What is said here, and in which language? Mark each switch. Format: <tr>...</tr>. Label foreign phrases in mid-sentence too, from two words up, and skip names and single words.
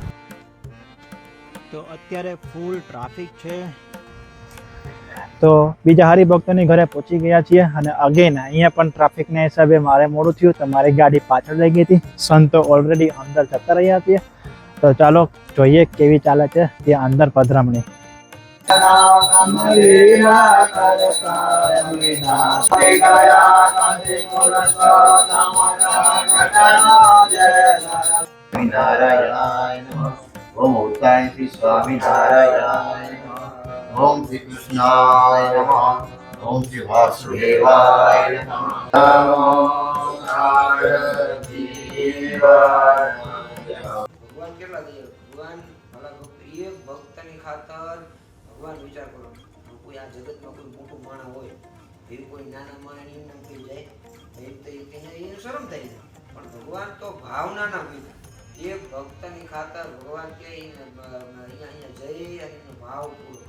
<gu>તો અત્યારે ફૂલ ટ્રાફિક છે. તો બીજા હરિભક્તોની ઘરે પહોંચી ગયા છીએ. અને અગેન અહીંયા પણ ટ્રાફિકના હિસાબે મારે મોડું થયું, તો મારી ગાડી પાછળ રહી ગઈ હતી. સંતો ઓલરેડી અંદર જતા રહ્યા છીએ. તો ચાલો જોઈએ કેવી ચાલે છે ત્યાં અંદર પધરામણી.</gu> <sa>ओम उत्ताय श्री स्वामी नारायण ओम श्री कृष्णाय नमः ओम श्री वासुदेवाय नमः नमो नारायण</sa> <gu>ભગવાન કેટલા દે ભગવાન ભલા ભક્ત એક ભક્તની ખાતર ભગવાન વિચાર કરો. કોઈ આ જગતમાં કોઈ મોટું માણસ હોય એવી કોઈ નાના માણસની નામ થઈ જાય એમ તો એને શરમ થાય. પણ ભગવાન તો ભાવનાના પીતા એક ભક્તની ખાતર ભગવાન કે અહીંયા જઈ અને એનો ભાવ પૂરો કરે.</gu>